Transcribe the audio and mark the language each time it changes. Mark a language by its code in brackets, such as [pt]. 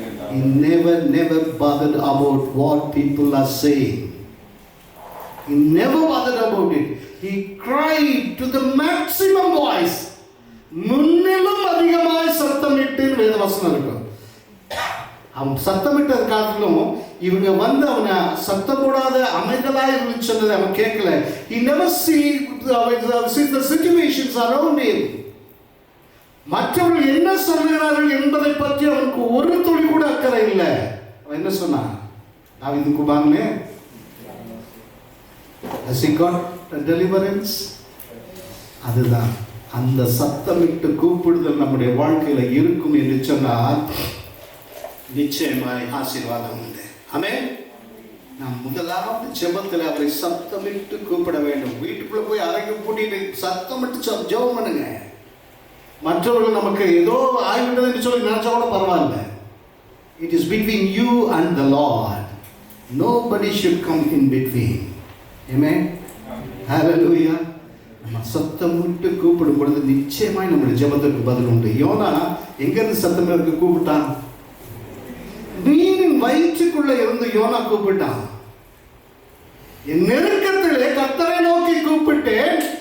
[en] He never bothered about what people are saying. He never bothered about it. He cried to the maximum voice. [ta] முன்னிலும் அதிகமாய் சத்தமிட்டு வேதவசனம் இருக்கும். அவன் சத்தமிட்டது காட்டிலும் இவங்க வந்து அவனை சத்தம் போடாத அமைதலாக இருந்து சொன்னதை அவன் கேட்கல. [en] He never see the situations around him. [ta] மற்றவர்கள் என்ன சொல்கிறார்கள் என்பதை பற்றி அவனுக்கு ஒரு துளி கூட அக்கறை இல்லை. அவன் என்ன சொன்னான்? தாவீது குமாரனே, [en] has he got a deliverance? [ta] அதுதான் அந்த சத்தமிட்டு கூப்பிடுதல் நம்முடைய வாழ்க்கையில இருக்கும் என்று சொன்னால் நிச்சயமாய் ஆசீர்வாதம் உண்டு. ஆமென். நாம் முதலாவது ஜெபத்தில் அவரை சத்தமிட்டு கூப்பிட வேண்டும். வீட்டுக்குள்ள போய் அறைக்கு பூட்டிட்டு சத்தமிட்டு ஜெபம் பண்ணுங்க. மற்றவர்கள் நமக்கு ஏதோ ஆகிவிட்டது என்று சொல்லி நினைச்சா கூட பரவாயில்ல. [en] It is between you and the Lord. Nobody should come in between. Amen. Hallelujah. [ta] நம்ம சத்தமிட்டு கூப்பிடும் பொழுது நிச்சயமாய் நம்முடைய ஜெபத்துக்கு பதில் உண்டு. யோனா எங்கிருந்து சத்தமிட்டு கூப்பிட்டான்? மீனின் வயிற்றுக்குள்ள இருந்து யோனா கூப்பிட்டான். என் நெருக்கத்திலே கர்த்தரை நோக்கி கூப்பிட்டேன்.